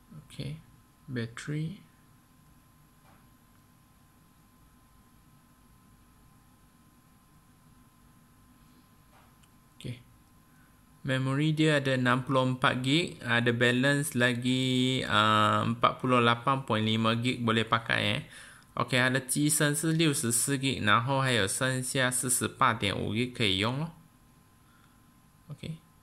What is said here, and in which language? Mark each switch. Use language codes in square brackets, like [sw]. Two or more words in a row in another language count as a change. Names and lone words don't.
[ms] OK battery OK memory dia ada 64GB, ada balance lagi 48.5GB boleh pakai OK [zh] 它的机身是64GB， 然后还有剩下48.5GB 可以用咯。 [ms] OK